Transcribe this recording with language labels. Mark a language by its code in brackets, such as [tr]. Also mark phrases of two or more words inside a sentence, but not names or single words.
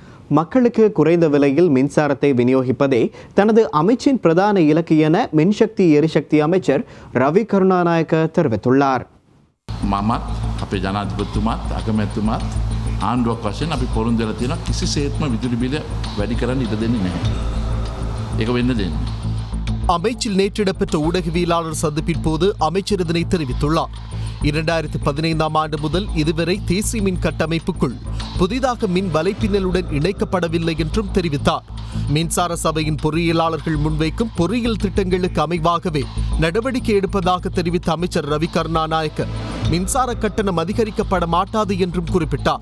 [ta] மக்களுக்கு குறைந்த விலையில் மின்சாரத்தை விநியோகிப்பதே தனது அமைச்சின் பிரதான இலக்கு என மின்சக்தி எரிசக்தி அமைச்சர் ரவி கருணாநாயக்க தெரிவித்துள்ளார். [si] මමත් අපේ ජනාධිපතිතුමාත් අගමැතිතුමාත් ආණ්ඩුවක් වශයෙන් අපි පොරොන්දු වෙලා තියෙනවා කිසිසේත්ම විදුලි බිල වැඩි කරන්න ඉඩ දෙන්නේ නැහැ. ඒක වෙන්න දෙන්නේ. [ta] அமைச்சில் நேற்று இடம்பெற்ற ஊடகவியலாளர் சந்திப்பின் போது அமைச்சர் இதனை தெரிவித்துள்ளார். 2015 ஆண்டு முதல் இதுவரை தேசிய மின் கட்டமைப்புக்குள் புதிதாக மின் வலைப்பின்னலுடன் இணைக்கப்படவில்லை என்றும் தெரிவித்தார். மின்சார சபையின் பொறியியலாளர்கள் முன்வைக்கும் பொறியியல் திட்டங்களுக்கு அமைவாகவே நடவடிக்கை எடுப்பதாக தெரிவித்த அமைச்சர் ரவி கருணாநாயக்க மின்சார கட்டணம் அதிகரிக்கப்பட மாட்டாது என்றும் குறிப்பிட்டார்.